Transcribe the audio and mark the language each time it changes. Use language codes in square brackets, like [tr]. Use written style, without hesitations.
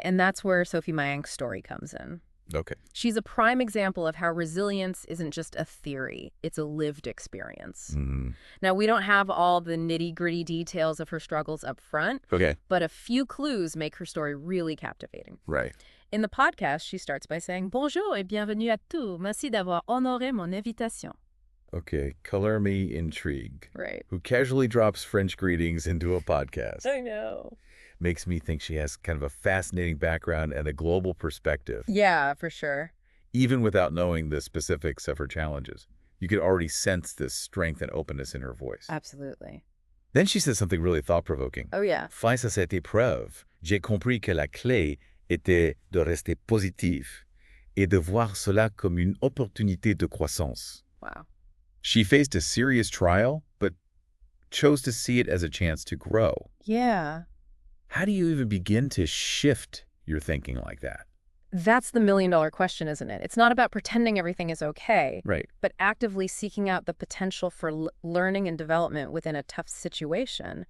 [en] And that's where Sophie Mayank's story comes in. Okay. She's a prime example of how resilience isn't just a theory, it's a lived experience. Mm-hmm. Now, we don't have all the nitty-gritty details of her struggles up front, Okay. but a few clues make her story really captivating. Right. In the podcast, she starts by saying, [fr] Bonjour et bienvenue à tous. Merci d'avoir honoré mon invitation. [en] Okay. Color me intrigued. Right. Who casually drops French greetings into a podcast. I know. Makes me think she has kind of a fascinating background and a global perspective, Yeah, for sure. even without knowing the specifics of her challenges. You could already sense this strength and openness in her voice. Absolutely. Then she says something really thought-provoking. Oh, yeah. [fr] Face à cette épreuve, j'ai compris que la clé était de rester positif et de voir cela comme une opportunité de croissance. [en] Wow. She faced a serious trial, but chose to see it as a chance to grow. Yeah. How do you even begin to shift your thinking like that? That's the million-dollar question, isn't it? It's not about pretending everything is okay, Right. but actively seeking out the potential for learning and development within a tough situation.